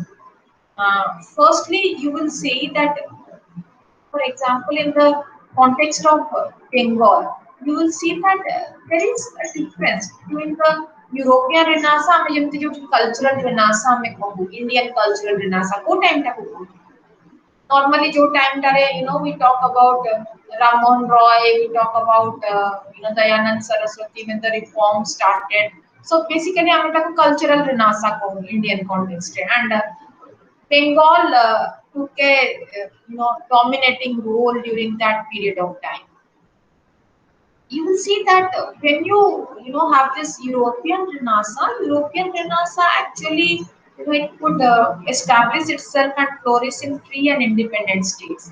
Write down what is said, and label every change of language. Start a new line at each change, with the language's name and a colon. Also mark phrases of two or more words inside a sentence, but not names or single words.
English: Firstly, you will see that for example, in the context of Bengal, you will see that there is a difference between the European Renaissance and
Odia: ଯେମିତି ଯୋଉଠି
English: cultural Renaissance
Odia: ଆମେ କହୁ
English: Indian cultural Renaissance
Odia: କୋଉ time ଟା କହୁ normally ଯୋଉ time ଟାରେ
English: we talk about Ram Mohan Roy we talk about Dayanand Saraswati when the reform started so basically
Odia: ଆମେ ତାକୁ
English: cultural Renaissance କହୁ Indian context ରେ and Bengal took a dominating role during that period of time. You will see that when you have this European Renaissance actually it could establish itself and flourish in free and independent states.